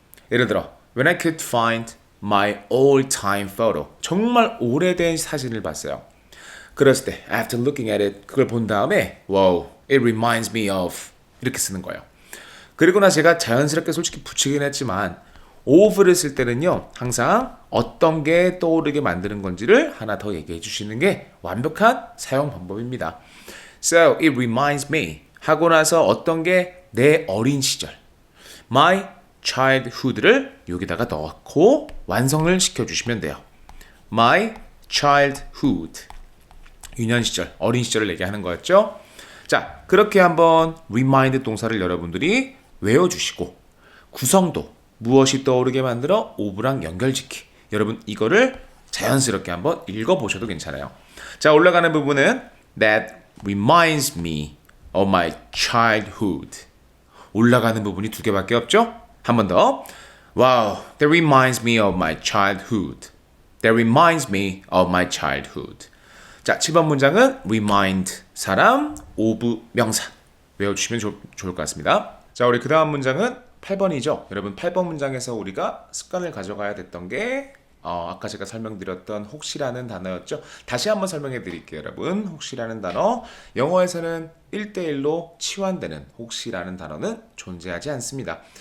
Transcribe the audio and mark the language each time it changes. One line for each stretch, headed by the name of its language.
Korean: 예를 들어
English: When I could find my all-time photo.
Korean: 정말 오래된 사진을 봤어요. 그랬을 때 after looking at it 그걸 본 다음에
English: Wow, it reminds me of
Korean: 이렇게 쓰는 거예요. 그리고 나 제가 자연스럽게 솔직히 붙이긴 했지만 of를 쓸 때는요 항상 어떤 게 떠오르게 만드는 건지를 하나 더 얘기해 주시는 게 완벽한 사용 방법입니다.
English: So it reminds me
Korean: 하고 나서 어떤 게 내 어린 시절 my childhood를 여기다가 넣고 완성을 시켜주시면 돼요. my childhood 유년 시절, 어린 시절을 얘기하는 거였죠. 자, 그렇게 한번 remind 동사를 여러분들이 외워주시고 구성도 무엇이 떠오르게 만들어 of랑 연결짓기 여러분 이거를 자연스럽게 한번 읽어보셔도 괜찮아요. 자, 올라가는 부분은
English: that reminds me of my childhood
Korean: 올라가는 부분이 두 개밖에 없죠? 한 번 더.
English: Wow, that reminds me of my childhood. That reminds me of my childhood.
Korean: 자, 7번 문장은 remind 사람, of 명사. 외워주시면 좋을 것 같습니다. 자, 우리 그 다음 문장은 8번이죠. 여러분 8번 문장에서 우리가 습관을 가져가야 됐던 게 아까 제가 설명드렸던 혹시라는 단어였죠. 다시 한번 설명해 드릴게요. 여러분 혹시라는 단어 영어에서는 1대1로 치환되는 혹시라는 단어는 존재하지 않습니다.